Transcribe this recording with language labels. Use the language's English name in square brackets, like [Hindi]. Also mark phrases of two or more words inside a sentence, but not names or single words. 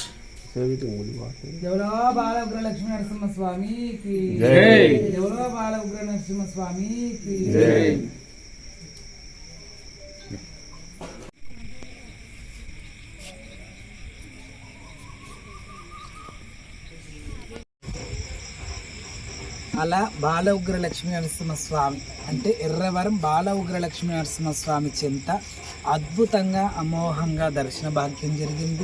[Hindi] जय बाल उग्र लक्ष्मी नरसिंह स्वामी की जय। जय बाल उग्र नरसिंह स्वामी की जय। [Telugu] అలా బాల ఉగ్ర లక్ష్మీ నరసింహస్వామి అంటే ఎర్రవరం బాల ఉగ్ర లక్ష్మీ నరసింహస్వామి చెంత అద్భుతంగా అమోఘంగా దర్శన భాగ్యం జరిగింది.